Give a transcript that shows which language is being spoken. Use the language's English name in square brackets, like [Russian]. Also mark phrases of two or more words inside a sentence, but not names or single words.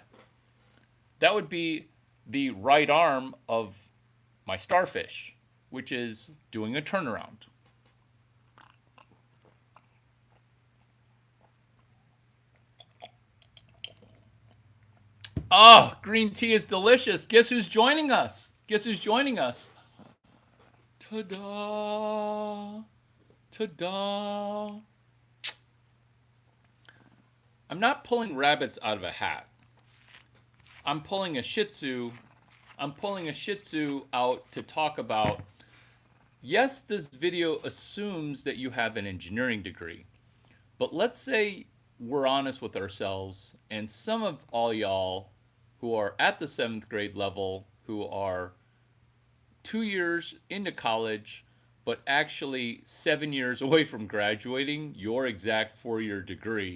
[English] That would be the right arm of my starfish, which is doing a turnaround. Oh, green tea is delicious. Guess who's joining us? Guess who's joining us? Ta-da! Ta-da! I'm not pulling rabbits out of a hat. I'm pulling a Shih Tzu. I'm pulling a Shih Tzu out to talk about. Yes, this video assumes that you have an engineering degree, but let's say we're honest with ourselves, and some of all y'all who are at the 7th grade level, who are 2 years into college, but actually 7 years away from graduating your exact 4 year degree.